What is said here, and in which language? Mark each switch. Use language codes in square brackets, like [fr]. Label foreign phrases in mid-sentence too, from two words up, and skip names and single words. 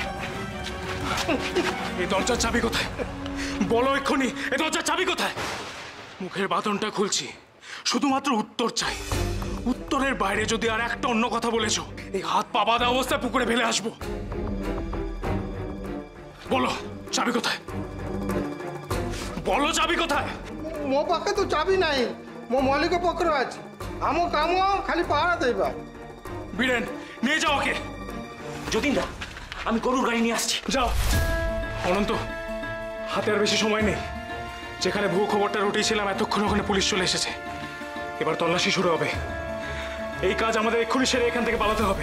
[bn] এই দরজার চাবি কোথায়? বলো এক্ষুনি, এই দরজার চাবি কোথায়? মুখের বাঁধনটা খুলছি, শুধুমাত্র উত্তর চাই। উত্তরের বাইরে যদি আর একটা অন্য কথা বলেছো, এই হাত পা বাঁধা অবস্থায় পুকুরে ফেলে আসবো। বলো চাবি কোথায়? বলো চাবি কোথায়? [or] ମୋ ପାଖେ ତ ଚାବି ନାହିଁ। ମୋ ମାଲିକ ପାଖରେ ଅଛି। ଆମ କାମ ଖାଲି ପାହାରା ଦେବା। [bn] বীরেন, নিয়ে যাও ওকে। যতীন দা, আমি গরুর গাড়ি নিয়ে আসছি। যাও। অনন্ত, হাতে আর বেশি সময় নেই। যেখানে ভুয়ো খবরটা রটিয়েছিলাম, এতক্ষণ ওখানে পুলিশ চলে এসেছে। এবার তল্লাশি শুরু হবে। এই কাজ আমাদের এক্ষুনি সেরে এখান থেকে পালাতে হবে।